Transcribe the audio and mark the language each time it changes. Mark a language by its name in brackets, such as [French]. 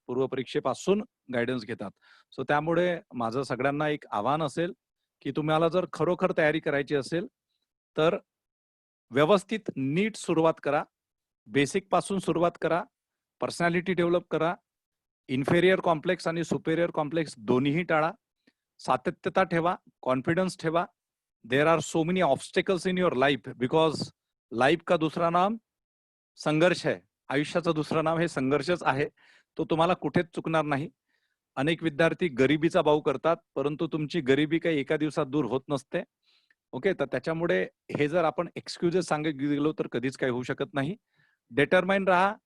[Marathi] पूर्वपरीक्षेपासून guidance घेतात. So त्यामुळे माझं सगळ्यांना एक आव्हान असेल, की तुम्हाला जर खरोखर तयारी करायची असेल, तर व्यवस्थित नीट सुरुवात करा. बेसिक पासून सुरुवात करा. पर्सनॅलिटी डेव्हलप करा. इन्फेरियर कॉम्प्लेक्स आणि सुपेरियर कॉम्प्लेक्स दोन्हीही टाळा. सातत्यता ठेवा, कॉन्फिडन्स ठेवा. [English] there are so many obstacles in your life because [Hindi] life का दूसरा नाम संघर्ष है. [Marathi] आयुष्याचं दुसरं नाव हे संघर्षच आहे. तो तुम्हाला कुठेच चुकणार नाही. अनेक विद्यार्थी गरिबीचा बाऊ करतात, परंतु तुमची गरिबी काही एका दिवसात दूर होत नसते. ओके, तर त्याच्यामुळे हे जर आपण एक्सक्युजेस सांगत गेलो तर कधीच काही होऊ शकत नाही. डिटरमाइन राहा.